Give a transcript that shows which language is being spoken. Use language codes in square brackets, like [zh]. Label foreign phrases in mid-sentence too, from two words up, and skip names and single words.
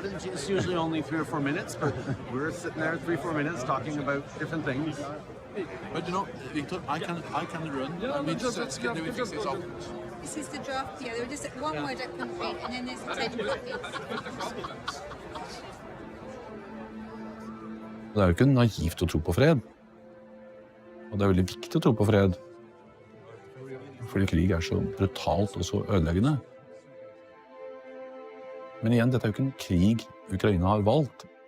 [en] It's usually only 3 or 4 minutes, but we're sitting there 3 or 4 minutes talking about different things. But you know, Victor, I can run. I mean, just can we fix this up? This is the draft here. There was just one word I couldn't read, and then there's the 10 copies. [no] Det er jo ikke naivt å tro på fred. Og det er veldig viktig å tro på fred. Fordi krig er så brutalt og så ødeleggende. Men igjen, dette er jo ikke en krig Ukraina har valgt.